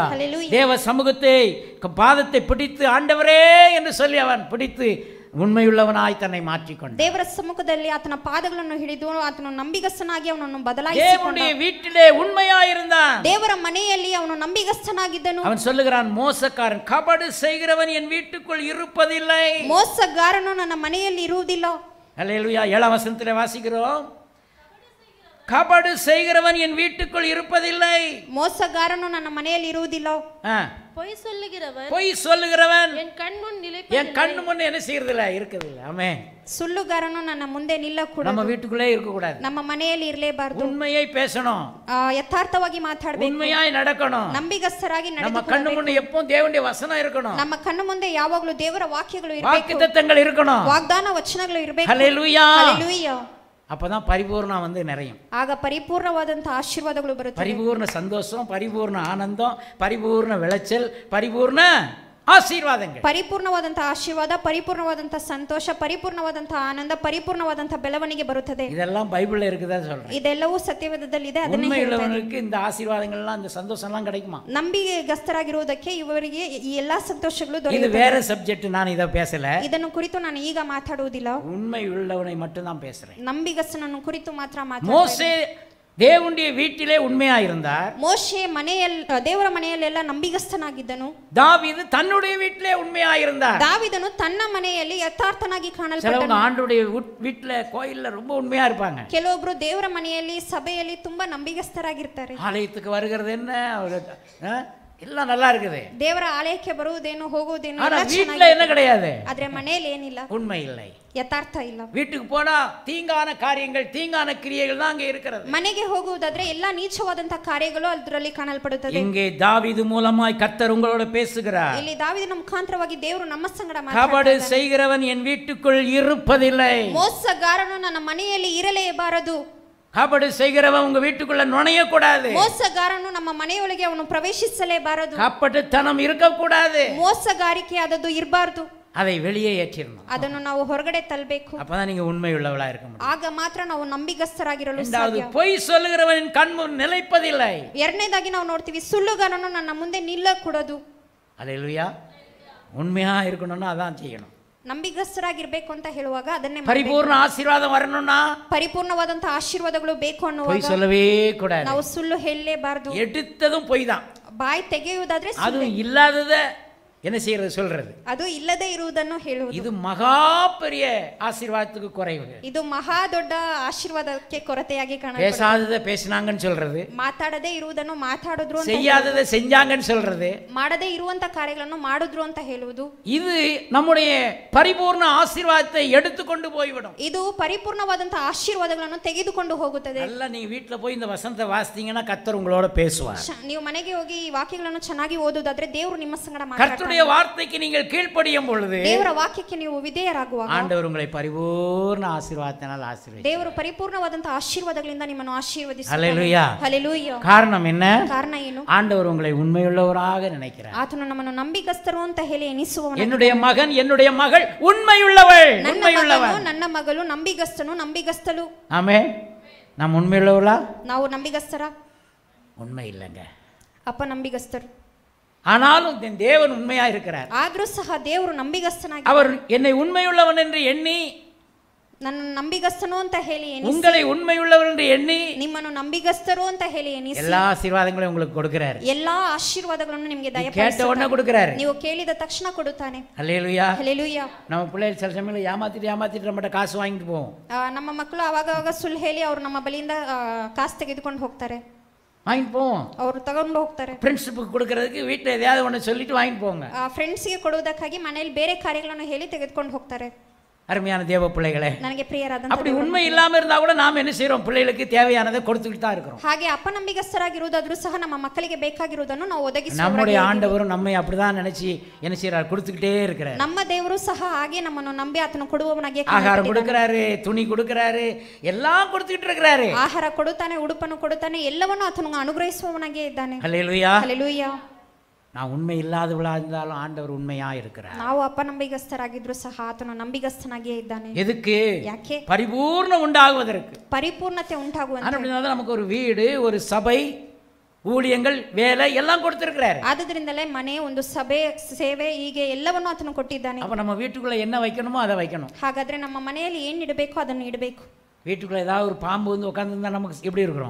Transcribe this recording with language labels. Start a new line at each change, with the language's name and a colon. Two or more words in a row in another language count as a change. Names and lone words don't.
Tamil: தேவ சமூகத்தை பாதத்தை பிடித்து ஆண்டவரே என்று சொல்லி அவன் பிடித்து உண்மையுள்ளவனாகி தன்னை மாற்றிக்கொண்ட.
Kannada: ದೇವರ ಸಮ್ಮುಖದಲ್ಲಿ ಆತನ ಪಾದಗಳನ್ನು ಹಿಡಿದು ಆತನು ನಂಬಿಗಸ್ತನಾಗಿ ಅವನನ್ನು ಬದಲಾಯಿಸಿಕೊಂಡ.
Tamil: தேவனுடைய வீட்டிலே உண்மையாயிருந்தான்.
Kannada: ದೇವರ ಮನೆಯಲ್ಲಿ ಅವನು ನಂಬಿಗಸ್ತನಾಗಿದ್ದನು.
Tamil: அவன் சொல்லுகிறான், மோசக்காரன், கபடு செய்கிறவன் என் வீட்டுக்குள் இருப்பதில்லை.
Kannada: மோಸಗಾರನು ನನ್ನ ಮನೆಯಲ್ಲಿ ಇರುವುದಿಲ್ಲ.
Tamil: ஹல்லேலூயா. 7ஆம் வசனத்திலே வாசிக்கிறோம். கபடு செய்கிறவன் என் வீட்டுக்குள் இருப்பதில்லை. ಮೋಸಗಾರನು ನನ್ನ ಮನೆಯಲ್ಲಿ ಇರುವುದಿಲ್ಲ. பொய் சொல்லுகிறவன் என் கண் முன் என்ன செய்யறதில்ல, இருக்குதில்ல. ஆமென்.
Kannada: ಸುಳ್ಳುಗಾರನು ನನ್ನ ಮುಂದೆ ನಿಲ್ಲಕೂಡದು.
Tamil: நம்ம வீட்டுக்குள்ளே இருக்க கூடாது.
Kannada: ನಮ್ಮ ಮನೆಯಲ್ಲಿ ಇರಲೇಬಾರದು.
Tamil: உண்மையை பேசணும்,
Kannada: ಯಥಾರ್ಥವಾಗಿ ಮಾತಾಡಬೇಕು,
Tamil: உண்மையாய் நடக்கணும்,
Kannada: ನಂಬಿಗಸ್ತರಾಗಿ ನಡೆದುಕೊಳ್ಳಬೇಕು. ನಮ್ಮ ಕಣ್ಣು ಮುಂದೆ
Tamil: எப்பவும் தேவனுடைய வசனம் இருக்கணும்.
Kannada: ನಮ್ಮ ಕಣ್ಣು ಮುಂದೆ ಯಾವಾಗಲೂ ದೇವರ ವಾಕ್ಯಗಳು ಇರಬೇಕು,
Tamil: வாக்குத்தத்தங்கள் இருக்கணும்,
Kannada: ವಾಗ್ದಾನ ವಚನಗಳು ಇರಬೇಕು.
Tamil: ஹல்லேலூயா, ஹல்லேலூயா. அப்பதான் பரிபூர்ணம் நிறையும்.
Kannada: ಆಗ ಪರಿಪೂರ್ಣವಾದಂತ ಆಶೀರ್ವಾದಗಳು ಬರುತ್ತವೆ.
Tamil: பரிபூர்ண சந்தோஷம், பரிபூர்ண ஆனந்தம், பரிபூர்ண விளைச்சல், பரிபூர்ண ஆசீர்வாதங்கள்.
Kannada: ಪರಿಪೂರ್ಣವಾದಂತ ಆಶೀರ್ವಾದ, ಪರಿಪೂರ್ಣವಾದಂತ ಸಂತೋಷ, ಪರಿಪೂರ್ಣವಾದಂತ ಆನಂದ, ಪರಿಪೂರ್ಣವಾದಂತ ಬೆಳವಣಿಗೆ ಬರುತ್ತದೆ.
Tamil: இதெல்லாம் பைபிள்ல இருக்குதா சொல்றேன்.
Kannada: ಇದೆಲ್ಲವೂ ಸತ್ಯವೇದದಲ್ಲಿ ಇದೆ. ಅದನ್ನೇ
Tamil: உண்மையுள்ளவனுக்கு இந்த ஆசீர்வாதங்கள் எல்லாம், இந்த சந்தோஷம் எல்லாம் கிடைக்குமா?
Kannada: ನಂಬಿಗಸ್ತರಾಗಿರುವುದಕ್ಕೆ ಇವರಿಗೆ ಈ ಎಲ್ಲಾ ಸಂತೋಷಗಳು ದೊರೆಯುತ್ತವೆ.
Tamil: இது வேற சப்ஜெக்ட், நான் இத பேசல.
Kannada: ಇದನ್ನು ಕುರಿತು ನಾನು ಈಗ ಮಾತಾಡುವುದಿಲ್ಲ.
Tamil: உண்மையுள்ளவனை மட்டும் தான் பேசுறேன்.
Kannada: ನಂಬಿಗಸ್ತನನ್ನು ಕುರಿತು ಮಾತ್ರ ಮಾತಾಡ್ತೀನಿ.
Tamil: மோசே தேவனுடைய வீட்டிலே உண்மையா இருந்தார்.
Kannada: மோசே மனைಯಲ್ಲಿ ದೇವರ ಮನೆಯಲ್ಲೆಲ್ಲ ನಂಬಿಗಸ್ತನಾಗಿದ್ದನು.
Tamil: தாவீது தன்னுடைய வீட்டிலே உண்மையா இருந்தார்.
Kannada: தாவீದನು ತನ್ನ ಮನೆಯಲ್ಲಿ ಯಥಾರ್ಥನಾಗಿ ಕಾಣಲ್ಪಟ್ಟನು.
Tamil: சிலவங்க ஆண்டவருடைய வீட்ல கோயில்ல ரொம்ப உண்மையா இருப்பாங்க.
Kannada: ಕೆಲವೊಬ್ಬರು ದೇವರ ಮನೆಯಲ್ಲಿ ಸಭೆಯಲ್ಲಿ ತುಂಬಾ ನಂಬಿಗಸ್ತರಾಗಿರ್ತಾರೆ.
Tamil: ஆலயத்துக்கு வருகிறது என்ன, எல்லாம் நல்லா இருக்குது.
Kannada: ದೇವರ ಆಲಯಕ್ಕೆ ಬರುವುದೇನು ಹೋಗುವುದೇನು
Tamil: ஆனா வீட்ல என்ன கிடையாது,
Kannada: ಆದ್ರೆ ಮನೆಯಲ್ಲಿ ಏನಿಲ್ಲ,
Tamil: உண்மை இல்லை,
Kannada: ಯಥಾರ್ಥ ಇಲ್ಲ.
Tamil: வீட்டுக்கு போனா தீங்கான காரியங்கள், தீங்கான கிரியைகள் தான் அங்கே இருக்கிறது.
Kannada: ಮನೆಗೆ ಹೋಗುವುದಾದ್ರೆ ಎಲ್ಲಾ ನೀಚವಾದಂತ ಕಾರ್ಯಗಳು ಅದರಲ್ಲಿ ಕಾಣಲ್ಪಡುತ್ತದೆ.
Tamil: இங்கே தாவீது மூலமாய் கர்த்தர் உங்களோட பேசுகிறார்.
Kannada: ಇಲ್ಲಿ ದಾವೀದನ ಮುಖಾಂತರವಾಗಿ ದೇವರು ನಮ್ಮ ಸಂಗಡ
Tamil: கபடு செய்கிறவன் என் வீட்டுக்குள் இருப்பதில்லை.
Kannada: ಮೋಸಗಾರನು ನನ್ನ ಮನೆಯಲ್ಲಿ ಇರಲೇಬಾರದು.
Tamil: கபடு செய்கிறவன் உங்க வீட்டுக்குள்ள நுழைய கூடாது.
Kannada: ಮೋಸಗಾರನು ನಮ್ಮ ಮನೆಯೊಳಗೆ ಅವನು ಪ್ರವೇಶಿಸಲೇಬಾರದು.
Tamil: கபட்டுத்தனம் இருக்க கூடாது.
Kannada: ಮೋಸಗಾರಿಕೆ ಆದದ್ದು ಇರಬಾರದು.
Tamil: அதை வெளியே ஏற்றிடணும்.
Kannada: ಅದನ್ನು ನಾವು ಹೊರಗಡೆ ತಳ್ಳಬೇಕು.
Tamil: அப்பதான் நீங்க உண்மையுள்ளவளா இருக்க முடியும்.
Kannada: ಆಗ ಮಾತ್ರ ನಾವು ನಂಬಿಗಸ್ತರಾಗಿರಲು ಸಾಧ್ಯ.
Tamil: இரண்டாவது, பொய் சொல்லுகிறவன் கண் முன் நிலைப்பதில்லை.
Kannada: ಎರಡನೇದಾಗಿ ನಾವು ನೋಡ್ತೀವಿ, ಸುಳ್ಳುಗಾರನು ನನ್ನ ಮುಂದೆ ನಿಲ್ಲಕೂಡದು.
Tamil: அல்லேலூயா. உண்மையா இருக்கணும்னா அதான் செய்யணும்.
Kannada: ನಂಬಿಗಸ್ತರಾಗಿರ್ಬೇಕು ಅಂತ ಹೇಳುವಾಗ ಅದನ್ನೇ
Tamil: பரிபூர்ண ஆசீர்வாதம் வரணும்னா,
Kannada: ಪರಿಪೂರ್ಣವಾದಂತ ಆಶೀರ್ವಾದಗಳು ಬೇಕು ಅನ್ನುವಾಗ
Tamil: பொய் சொல்லவே கூடாது.
Kannada: ನಾವು ಸುಳ್ಳು ಹೇಳಲೇಬಾರದು.
Tamil: எடுத்ததும் பொய் தான்.
Kannada: ಬಾಯಿ ತೆಗೆಯುವುದಾದ್ರೆ
Tamil: அது இல்லாதத என்ன செய்யறது, சொல்றது.
Kannada: ಅದು ಇಲ್ಲದೆ ಇರುವುದನ್ನು ಹೇಳುವುದು.
Tamil: இது மகா பெரிய ஆசீர்வாதத்துக்கு குறைவு.
Kannada: ಇದು ಮಹಾ ದೊಡ್ಡ ಆಶೀರ್ವಾದಕ್ಕೆ ಕೊರತೆಯಾಗಿ ಕಾಣುತ್ತದೆ.
Tamil: பேசாதத பேசினாங்கன்னு சொல்றது,
Kannada: ಮಾತಾಡದೇ ಇರುವುದನ್ನು ಮಾತಾಡಿದ್ರು ಅಂತ,
Tamil: செய்யாதத செஞ்சாங்கன்னு சொல்றது,
Kannada: ಮಾಡದೇ ಇರುವಂತ ಕಾರ್ಯಗಳನ್ನು ಮಾಡಿದ್ರು ಅಂತ ಹೇಳುವುದು.
Tamil: இது நம்முடைய பரிபூர்ண ஆசீர்வாதத்தை எடுத்துக்கொண்டு போய்விடும்.
Kannada: ಇದು ಪರಿಪೂರ್ಣವಾದಂತ ಆಶೀರ್ವಾದಗಳನ್ನು ತೆಗೆದುಕೊಂಡು ಹೋಗುತ್ತದೆ.
Tamil: நல்லா நீங்க வீட்ல போய் இந்த வசனத்தை வாசித்தீங்கன்னா கர்த்தர் உங்களோட பேசுவார்.
Kannada: ನೀವು ಮನೆಗೆ ಹೋಗಿ ಈ ವಾಕ್ಯಗಳನ್ನು ಚೆನ್ನಾಗಿ ಓದುವುದಾದ್ರೆ ದೇವರು ನಿಮ್ಮ ಸಂಗಡ ಮಾತಾಡ್ತಾನೆ.
Tamil: கர்த்தருடைய வார்த்தைக்கு நீங்கள் கீழ்ப்படியும் பொழுது,
Kannada: ದೇವರ ವಾಕ್ಯಕ್ಕೆ ನೀವು ವಿಧೇಯರಾಗುವಾಗ
Tamil: ஆண்டவர் உங்களை பரிபூர்ண ஆசீர்வாதத்தினால் ஆசீர்வதிப்பார்.
Kannada: ದೇವರು ಪರಿಪೂರ್ಣವಾದಂತ ಆಶೀರ್ವಾದಗಳಿಂದ ನಿಮ್ಮನ್ನು ಆಶೀರ್ವದಿಸುತ್ತಾನೆ.
Tamil: ஹல்லேலூயா.
Kannada: ಹಲ್ಲೆಲೂಯಾ.
Tamil: காரணம் என்ன?
Kannada: ಕಾರಣ ಏನು?
Tamil: ஆண்டவர் உங்களை உண்மையுள்ளவராக நினைக்கிறார்.
Kannada: ಆತನು ನಮ್ಮನ್ನು ನಂಬಿಗಸ್ತರು ಅಂತ ಹೇಳಿ ಎನಿಸುವವನು.
Tamil: என்னுடைய மகன், என்னுடைய மகள் உண்மையுள்ளவள், உண்மையுள்ளவன்.
Kannada: ನನ್ನ ಮಗಳು ನಂಬಿಗಸ್ತನು, ನಂಬಿಗಸ್ತಳು.
Tamil: ஆமென். நாம் உண்மையுள்ளவளா?
Kannada: ನಾವು ನಂಬಿಗಸ್ತರ?
Tamil: உண்மை இல்லைங்க.
Kannada: ಅಪ್ಪ ನಂಬಿಗಸ್ತರು.
Tamil: ஆனாலும் என் தேவன் உண்மையா இருக்கிறார்.
Kannada: ಆದರೂ ಸಹ ದೇವರು ನಂಬಿಗಸ್ತನಾಗಿ,
Tamil: அவர் என்னை உண்மையுள்ளவன் என்று எண்ணி,
Kannada: ನನ್ನ ನಂಬಿಗಸ್ತನು ಅಂತ ಹೇಳಿ ಎನಿಸಿ,
Tamil: உங்களை உண்மையுள்ளவர் என்று எண்ணி,
Kannada: ನಿಮ್ಮನ್ನು ನಂಬಿಗಸ್ತರು ಅಂತ ಹೇಳಿ ಎನಿಸಿ
Tamil: எல்லா ஆசீர்வாதங்களையும் உங்களுக்கு கொடுக்கிறார்.
Kannada: ಎಲ್ಲಾ ಆಶೀರ್ವಾದಗಳನ್ನು ನಿಮಗೆ
Tamil: கேட்ட
Kannada: ದಯಪಾಲಿಸುತ್ತಾನೆ.
Tamil: உடனே கொடுக்கிறார்.
Kannada: ನೀವು ಕೇಳಿದ ತಕ್ಷಣ ಕೊಡುತ್ತಾನೆ.
Tamil: ஹல்லேலூயா.
Kannada: ಹಲ್ಲೆಲೂಯಾ.
Tamil: நம்ம பிள்ளைகள் சில சமயத்தில் ஏமாத்திட்டு நம்மகிட்ட காசு வாங்கிட்டு போவோம்.
Kannada: ನಮ್ಮ ಮಕ್ಕಳು ಅವಾಗ ಸುಳ್ಳು ಹೇಳಿ ಅವರು ನಮ್ಮ ಬಳಿಯಿಂದ ಕಾಸು ತೆಗೆದುಕೊಂಡು ಹೋಗ್ತಾರೆ.
Tamil: வாங்கிட்டு போவோம்.
Kannada: ಅವರು ತಗೊಂಡು ಹೋಗ್ತಾರೆ.
Tamil: ஃப்ரெண்ட்ஷிப்புக்கு கொடுக்கறதுக்கு வீட்டில் எதையாவது ஒன்று சொல்லிட்டு வாங்கிட்டு போங்க.
Kannada: ಫ್ರೆಂಡ್ಸ್ಗೆ ಕೊಡುವುದಕ್ಕಾಗಿ ಮನೆಯಲ್ಲಿ ಬೇರೆ ಕಾರ್ಯಗಳನ್ನು ಹೇಳಿ ತೆಗೆದುಕೊಂಡು ಹೋಗ್ತಾರೆ.
Tamil: அருமையான தேவ பிள்ளைகளே,
Kannada: ನನಗೆ ಪ್ರಿಯರಾದಂತ,
Tamil: அப்படி உண்மை இல்லாம இருந்தா கூட நாம் என்ன செய்யறோம், பிள்ளைகளுக்கு தேவையானதை கொடுத்துக்கிட்டு தான் இருக்கிறோம்.
Kannada: ಹಾಗೆ ಅಪನಂಬಿಗಸ್ತರಾಗಿರುವುದಾದ್ರೂ ಸಹ ನಮ್ಮ ಮಕ್ಕಳಿಗೆ ಬೇಕಾಗಿರುವುದನ್ನು ನಾವು ಒದಗಿಸುವ
Tamil: நம்முடைய ஆண்டவரும் நம்மை அப்படிதான் நினைச்சு என்ன செய்யறார், கொடுத்துக்கிட்டே இருக்கிறார்.
Kannada: ನಮ್ಮ ದೇವರು ಸಹ ಹಾಗೆ ನಮ್ಮನ್ನು ನಂಬಿ ಆತನು ಕೊಡುವವನಾಗಿ
Tamil: ஆகாரம் கொடுக்கிறாரு, துணி கொடுக்கிறாரு, எல்லாம் கொடுத்துக்கிட்டு இருக்கிறாரு.
Kannada: ಆಹಾರ ಕೊಡುತ್ತಾನೆ, ಉಡುಪನ್ನು ಕೊಡುತ್ತಾನೆ, ಎಲ್ಲವನ್ನೂ ಆತನು ಅನುಗ್ರಹಿಸುವವನಾಗಿ ಇದ್ದಾನೆ.
Tamil: ஹல்லேலூயா.
Kannada: ಹಲ್ಲೆಲೂಯಾ.
Tamil: நான் உண்மை இல்லாதவளா இருந்தாலும் ஆண்டவர் உண்மையா இருக்கிறார்.
Kannada: ನಾವು ಅಪನಂಬಿಗಸ್ತರಾಗಿದ್ರು ಸಹ ಆತನು ನಂಬಿಗಸ್ತನಾಗಿಯೇ ಇದ್ದಾನೆ.
Tamil: எதுக்கு?
Kannada: ಯಾಕೆ?
Tamil: பரிபூர்ணம் உண்டாகுவதற்கு.
Kannada: ಪರಿಪೂರ್ಣತೆ ಉಂಟಾಗುವಂತೆ.
Tamil: அப்படினால நமக்கு ஒரு வீடு, ஒரு சபை, ஊழியங்கள், வேலை எல்லாம் கொடுத்திருக்கிறார்.
Kannada: ಆದ್ದರಿಂದಲೇ ಮನೆ, ಒಂದು ಸಭೆ, ಸೇವೆ, ಹೀಗೆ ಎಲ್ಲವನ್ನೂ ಆತನು ಕೊಟ್ಟಿದ್ದಾನೆ.
Tamil: அப்ப நம்ம வீட்டுக்குள்ள என்ன வைக்கணுமோ அதை வைக்கணும்.
Kannada: ಹಾಗಾದ್ರೆ ನಮ್ಮ ಮನೆಯಲ್ಲಿ ಏನು ಇಡಬೇಕು ಅದನ್ನು ಇಡಬೇಕು.
Tamil: வீட்டுக்குள்ள ஏதாவது ஒரு பாம்பு வந்து உட்கார்ந்திருந்தா நமக்கு எப்படி இருக்கிறோம்?